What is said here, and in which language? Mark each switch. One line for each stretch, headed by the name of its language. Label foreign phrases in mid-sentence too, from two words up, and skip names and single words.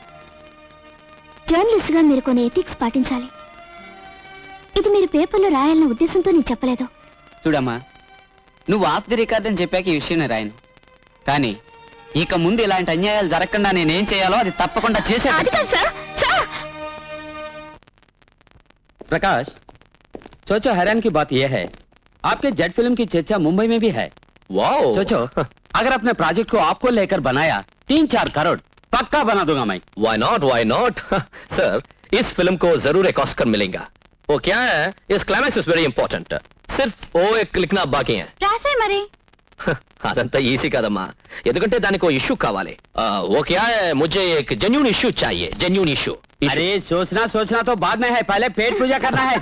Telugu: జర్నలిస్ట్గా మీరు కొన్ని ఎథిక్స్ పాటించాలి. ఇది మీరు పేపర్లో రాయాలన్న ఉద్దేశంతో నేను చెప్పలేదు. చూడమ్మా, నువ్వు
English: off the record
Telugu: అని చెప్పాక ఈ విషయం నేను రాయను, కానీ ఇక ముందు ఇలాంటి అన్యాయాలు జరగకుండా నేనేం చేయాలో అది తప్పకుండా చేసే. అది కాదు సార్. సార్,
Hindi: प्रकाश, सोचो हैरान की बात यह है, आपके जेट फिल्म की चर्चा मुंबई में भी है। वाओ, सोचो, अगर अपने प्रोजेक्ट को आपको लेकर बनाया 3-4 करोड़ पक्का बना दूंगा मैं।
English: why not
Hindi: सर, इस फिल्म को जरूर एक ऑस्कर मिलेगा. वो क्या है, इस
English: climax is very important.
Hindi: सिर्फ वो एक लिखना बाकी है.
Telugu: రాసే మరి. అదంతా ఈజీ కదమ్మా, ఎందుకంటే దానికి ఓ ఇష్యూ కావాలి.
Hindi: वो क्या है, मुझे एक
English: genuine issue
Hindi: चाहिए,
English: genuine issue.
Hindi: अरे सोचना तो बाद में है, पहले पेट पूजा करना है।